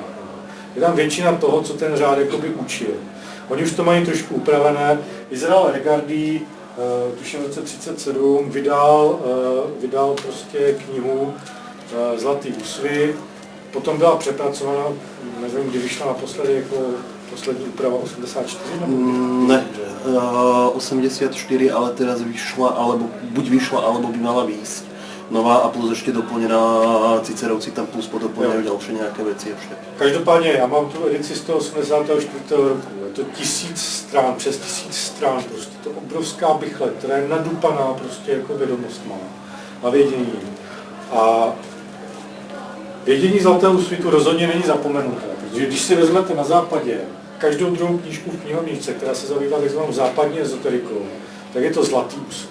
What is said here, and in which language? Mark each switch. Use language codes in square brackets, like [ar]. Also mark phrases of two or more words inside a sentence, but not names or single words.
[cs] Je tam většina toho, co ten řád jakoby učil. Oni už to mají trošku upravené. Izrael Regardie, tuším v roce 1937, vydal prostě knihu Zlatý úsvit. Potom byla přepracovaná, nevím, kdy vyšla naposledy jako poslední úprava 84? Ne, 84, [sk] ale teraz vyšla, alebo buď vyšla, alebo by mala výjsť nová a plus [cs] ještě doplněná Cicerovci tam plus podoplňují další nějaké věci ještě. Každopádně já mám tu edici z toho 84. roku, je to 1000 strán, přes 1000 strán, prostě to obrovská bychle, která je nadupaná prostě jako vědomostma a vědění. A vědění Zlatého úsvitu rozhodně není zapomenuté, protože když si vezmete na západě každou druhou knížku v knihovničce, která se zabývá takzvanou západní ezoterikou, tak je to Zlatý úsvit.